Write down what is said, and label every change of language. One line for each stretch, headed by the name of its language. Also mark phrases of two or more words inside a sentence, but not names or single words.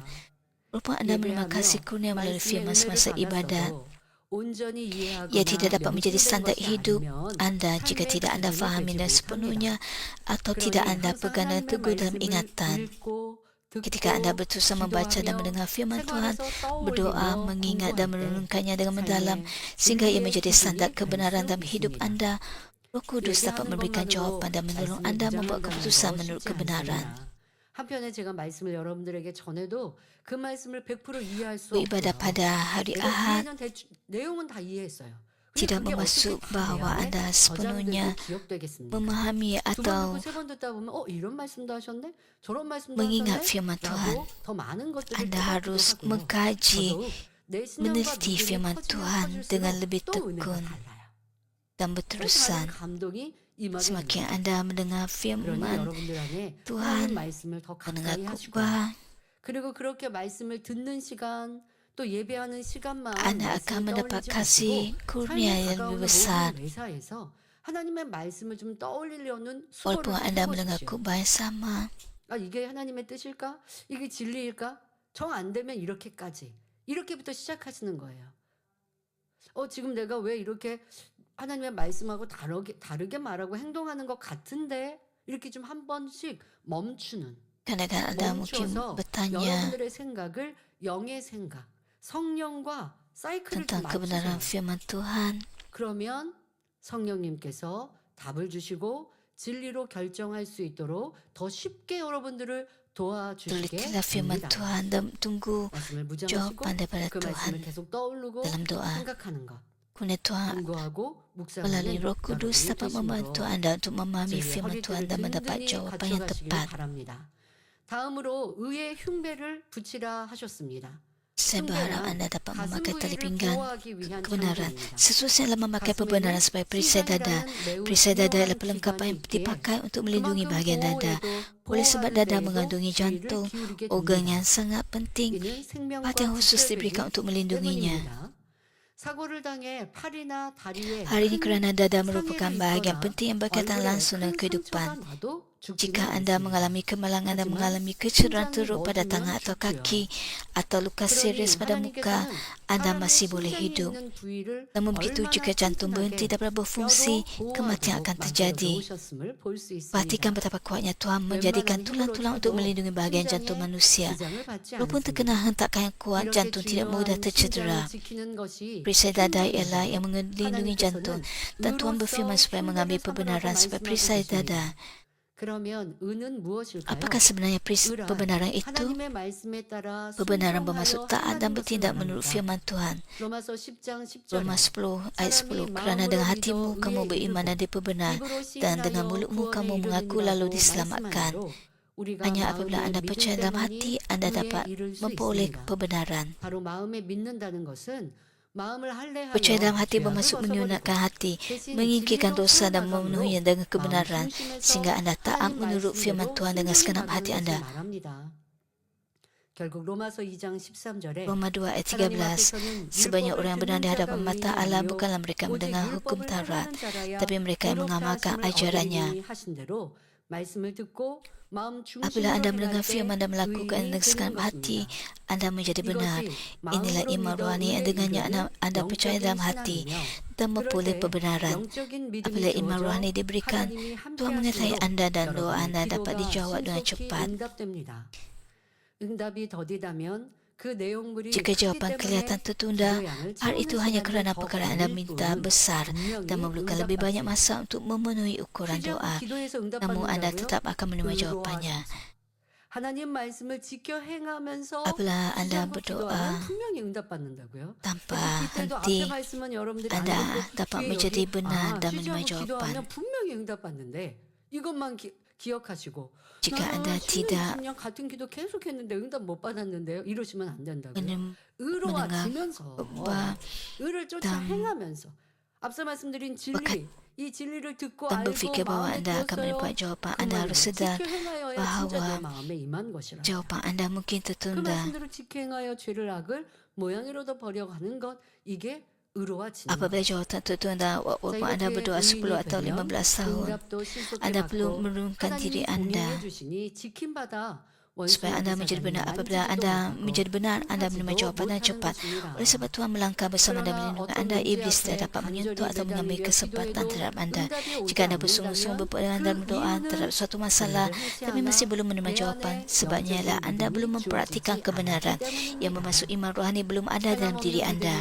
Malay: Walaupun Anda menerima kasih kurnia melalui firman semasa ibadat, ia tidak dapat menjadi standar hidup Anda jika tidak Anda fahaminya sepenuhnya atau tidak Anda pegang dengan teguh dalam ingatan. Ketika Anda berusaha membaca dan mendengar firman Tuhan, berdoa, mengingat dan merenungkannya dengan mendalam sehingga ia menjadi standar kebenaran dalam hidup Anda, Roh Kudus dapat memberikan jawapan dan menolong Anda membuat keputusan menurut kebenaran.
Korean: 한편에 제가 말씀을 여러분들에게 전해도 그 말씀을 100% 이해할 수
Malay: Beribadah
Korean: 없고요.
Malay: pada hari
Korean: 내가
Malay: Ahad
Korean: 이해는 내용은 다 이해했어요. 근데
Malay: tidak
Korean: 그게
Malay: bermaksud
Korean: 어떻게
Malay: bahawa
Korean: 내
Malay: Anda
Korean: 안에
Malay: sepenuhnya
Korean: 저장되고 기억되겠습니까?
Malay: memahami
Korean: 두 번
Malay: atau
Korean: 듣고 세 번 듣다 보면 이런 말씀도 하셨네? 저런 말씀도
Malay: mengingat
Korean: 하셨네?
Malay: firman Tuhan.
Korean: 라고 더 많은 것들을
Malay: Anda
Korean: 깨닫기도
Malay: harus
Korean: 하고요.
Malay: mengkaji,
Korean: 더더욱 내 신앙과
Malay: meneliti
Korean: 믿음이
Malay: firman
Korean: 커지면
Malay: Tuhan
Korean: 커질수록
Malay: dengan lebih
Korean: 또 은혜가
Malay: tekun
Korean: 달라요.
Malay: dan
Korean: 또 다른
Malay: berterusan.
Korean: 감동이 임하게
Malay: Semakin
Korean: 됩니다.
Malay: Anda mendengar
Korean: 그러니
Malay: firman
Korean: 여러분들 안에
Malay: Tuhan,
Korean: 하나님 말씀을 더
Malay: mendengar
Korean: 가까이 하시고
Malay: khutbah,
Korean: 그리고 그렇게 말씀을 듣는 시간 또 예배하는 시간만
Malay: Anda
Korean: 말씀을
Malay: akan mendapat
Korean: 떠올리지
Malay: kasih
Korean: 마시고
Malay: kurnia
Korean: 삶에
Malay: yang
Korean: 다가오는
Malay: lebih besar.
Korean: 모든 매사에서 하나님의 말씀을 좀 떠올리려는
Malay: Walaupun
Korean: 수고를 좀
Malay: Anda mendengar
Korean: 해보십시오.
Malay: khutbah yang sama,
Korean: 아, 이게 하나님의 뜻일까? 이게 진리일까? 정 안 되면 이렇게까지. 이렇게부터 시작하시는 거예요. 지금 내가 왜 이렇게 하나님의 말씀하고 다르게 말하고 행동하는 것 같은데? 이렇게 좀 한 번씩 멈추는.
Malay: Kadang-kadang anda mungkin
Korean: 멈춰서
Malay: bertanya
Korean: 여러분들의 생각을 영의 생각, 성령과 사이클을 좀
Malay: tentang kebenaran
Korean: 맞추세요.
Malay: firman Tuhan.
Korean: 그러면 성령님께서 답을 주시고 진리로 결정할 수 있도록 더 쉽게 여러분들을 도와주시게
Malay: Telitilah firman
Korean: 됩니다.
Malay: Tuhan dan tunggu
Korean: 말씀을 묵상하시고
Malay: jawapan daripada
Korean: 그 말씀을
Malay: Tuhan
Korean: 계속 떠오르고
Malay: dalam doa.
Korean: 생각하는 것,
Malay: Kemudian Tuhan
Korean: 공부하고 묵상하는
Malay: melalui Roh Kudus
Korean: 여러분이
Malay: dapat membantu
Korean: 되심으로
Malay: anda untuk memahami
Korean: 진리의
Malay: firman Tuhan
Korean: 허리띠를
Malay: dan mendapat
Korean: 든든히
Malay: jawapan yang
Korean: 갖춰가시기를
Malay: tepat.
Korean: 바랍니다. 다음으로 의의 흉배를 붙이라 하셨습니다.
Malay: Saya berharap
Korean: 흉배란
Malay: anda dapat
Korean: 가슴
Malay: memakai tali
Korean: 부위를
Malay: pinggang
Korean: 보호하기 위한
Malay: kebenaran.
Korean: 장비입니다.
Malay: Sesusah memakai kebenaran sebagai perisai dada. Perisai dada adalah perlengkapan yang dipakai untuk melindungi bahagian dada. Oleh sebab dada mengandungi jantung, organ yang sangat penting,
Korean: 이는 생명과
Malay: perhatian khusus
Korean: 직결되기
Malay: diberikan untuk melindunginya.
Korean: 때문입니다. 사고를 당해 팔이나 다리에
Malay: Hari ini kerana dada merupakan
Korean: 상해가
Malay: bahagian
Korean: 있거나
Malay: penting yang berkaitan
Korean: 얼굴에
Malay: langsung dengan
Korean: 큰
Malay: kehidupan.
Korean: 상처가 나도 죽지는
Malay: Jika anda
Korean: 않습니다.
Malay: mengalami kemalangan dan
Korean: Hajiman,
Malay: mengalami kecederaan
Korean: 심장이
Malay: teruk pada
Korean: 멎으면
Malay: tangan atau
Korean: 죽고요.
Malay: kaki atau luka
Korean: 그러니
Malay: serius pada muka,
Korean: 하나님께서는
Malay: anda
Korean: 사람의
Malay: masih boleh
Korean: 심장이
Malay: hidup.
Korean: 있는 부위를
Malay: Namun begitu
Korean: 얼마나
Malay: jika jantung berhenti
Korean: 튼튼하게
Malay: daripada berfungsi,
Korean: 뼈로
Malay: kematian akan
Korean: 보호하도록
Malay: terjadi.
Korean: 만들어 놓으셨음을 볼 수 있습니다.
Malay: Perhatikan betapa kuatnya Tuhan menjadikan tulang-tulang untuk melindungi bahagian jantung manusia.
Korean: 지장을 받지
Malay: Walaupun terkena
Korean: 않습니다.
Malay: hentakan yang kuat,
Korean: 이렇게
Malay: jantung tidak mudah
Korean: 중요한
Malay: tercedera.
Korean: 심장을 지키는 것이
Malay: Perisai dada
Korean: 흉배입니다.
Malay: ialah yang melindungi jantung. Dan Tuhan berfirman supaya mengambil kebenaran sebagai perisai dada.
Korean: 그러면 의는 무엇일까요?
Malay: Apakah sebenarnya kebenaran itu?
Korean: 하나님의 말씀에 따라
Malay: Kebenaran bermaksud taat dan
Korean: 순종하여
Malay: bertindak
Korean: 행하는
Malay: menurut
Korean: 것을
Malay: firman Tuhan.
Korean: 말합니다. 로마서 10장 10절에
Malay: Roma 10 ayat 10. Kerana dengan hatimu kamu beriman dan diperbenar, dan dengan mulutmu kamu mengaku lalu diselamatkan. Hanya apabila anda percaya dalam hati, anda dapat memperoleh kebenaran.
Korean: 바로 마음에 믿는다는 것은 마음을 할례하여
Malay: Percaya dalam hati
Korean: 죄악을
Malay: bermaksud
Korean: 벗어버리고
Malay: menyunatkan hati,
Korean: 대신
Malay: menyingkirkan
Korean: 진리로
Malay: dosa dan
Korean: 살아가므로
Malay: memenuhinya dengan kebenaran,
Korean: 마음 중심에서
Malay: sehingga anda taat
Korean: 하나님
Malay: menurut firman
Korean: 말씀대로
Malay: Tuhan dengan
Korean: 순종히
Malay: segenap hati
Korean: 나가는
Malay: anda.
Korean: 것을 말합니다. 결국 로마서 2장 13절에
Malay: Roma 2 ayat
Korean: 하나님
Malay: 13.
Korean: 앞에서는
Malay: Sebanyak
Korean: 율법을
Malay: orang yang benar di
Korean: 듣는
Malay: hadapan
Korean: 자가
Malay: mata Allah
Korean: 의인이요
Malay: bukanlah mereka
Korean: 오직
Malay: mendengar hukum
Korean: 율법을
Malay: Taurat,
Korean: 행하는 자라야
Malay: tapi mereka yang
Korean: 의롭다
Malay: mengamalkan
Korean: 하심을
Malay: ajarannya.
Korean: 얻으리니 하신 대로 말씀을 듣고 마음
Malay: Apabila anda
Korean: 중심으로
Malay: mendengar
Korean: 행할 때
Malay: firman dan melakukan
Korean: 의인이
Malay: dengan
Korean: 되는
Malay: segenap hati,
Korean: 것입니다.
Malay: anda menjadi benar.
Korean: 이것이
Malay: Inilah
Korean: 마음으로
Malay: iman
Korean: 믿어
Malay: rohani yang
Korean: 의의
Malay: dengannya
Korean: 이르는
Malay: anda percaya
Korean: 영적인
Malay: dalam hati
Korean: 신앙이며
Malay: dan
Korean: 그럴
Malay: memperoleh
Korean: 때
Malay: kebenaran.
Korean: 영적인
Malay: Apabila
Korean: 믿음이
Malay: iman
Korean: 주어져
Malay: rohani diberikan,
Korean: 하나님이
Malay: Tuhan mengetahui
Korean: 함께하심으로
Malay: anda dan doa
Korean: 여러분의
Malay: anda dapat
Korean: 기도가
Malay: dijawab dengan
Korean: 신속히
Malay: cepat.
Korean: 응답됩니다. 응답이 더디다면 그 내용물이
Malay: Jika
Korean: 크기
Malay: jawapan
Korean: 때문에
Malay: kelihatan tertunda,
Korean: 기도 양을
Malay: hal itu
Korean: 채우는
Malay: hanya
Korean: 시간이
Malay: kerana
Korean: 더
Malay: perkara anda
Korean: 걸릴
Malay: minta
Korean: 뿐
Malay: besar
Korean: 분명히
Malay: dan memerlukan lebih banyak masa untuk memenuhi ukuran
Korean: 쉬지 않고
Malay: doa.
Korean: 기도해서
Malay: Namun anda
Korean: 응답받는다고요?
Malay: tetap akan menerima jawapannya.
Korean: 하나님 말씀을 지켜 행하면서
Malay: Apabila
Korean: 쉬지
Malay: anda
Korean: 않고
Malay: berdoa
Korean: 기도하면 분명히 응답받는다고요.
Malay: tanpa
Korean: 그때도
Malay: henti,
Korean: 앞에 말씀은 여러분들이
Malay: anda
Korean: 알고
Malay: dapat
Korean: 뒤에
Malay: menjadi
Korean: 여기
Malay: benar dan
Korean: 쉬지
Malay: menerima
Korean: 않고
Malay: jawapan.
Korean: 기도하면 분명히 응답받는데 이것만 기억하시고
Malay: Jika
Korean: 나는
Malay: anda
Korean: 10년,
Malay: tidak
Korean: 20년 같은 기도 계속했는데 응답 못 받았는데요. 이러시면 안 된다고요.
Malay: mendengar
Korean: 의로워지면서
Malay: khotbah
Korean: 의를 쫓아
Malay: dan
Korean: 행하면서 앞서 말씀드린 진리 이 진리를 듣고
Malay: dan
Korean: 알고
Malay: berfikir bahawa
Korean: 마음에
Malay: anda akan
Korean: 들었어요.
Malay: mendapat jawapan,
Korean: 그
Malay: anda
Korean: 말을
Malay: harus sedar
Korean: 지켜 행하여야 진짜 내
Malay: bahawa
Korean: 마음에 임한 것이라.
Malay: jawapan anda mungkin
Korean: 그
Malay: tertunda.
Korean: 말씀대로 지켜 행하여 죄를 악을 모양으로도 버려가는 것 이게 의로워지는
Malay: Apabila
Korean: 것.
Malay: jawapan tertunda, walaupun anda berdoa 10 atau 15 tahun,
Korean: 응답도 신속히
Malay: anda perlu
Korean: 받고
Malay: menurunkan diri
Korean: 하나님이
Malay: anda
Korean: 공유해 주시니 지킴받아
Malay: supaya anda menjadi benar. Apabila anda menjadi benar, anda menerima jawapan dan cepat. Oleh sebab Tuhan melangkah bersama dan melindungi anda, iblis tidak dapat menyentuh atau mengambil kesempatan terhadap anda. Jika anda bersungguh-sungguh berpegang dan berdoa terhadap suatu masalah, tapi masih belum menerima jawapan, sebabnya ialah anda belum memperhatikan kebenaran, yang bermaksud iman rohani belum ada dalam diri anda.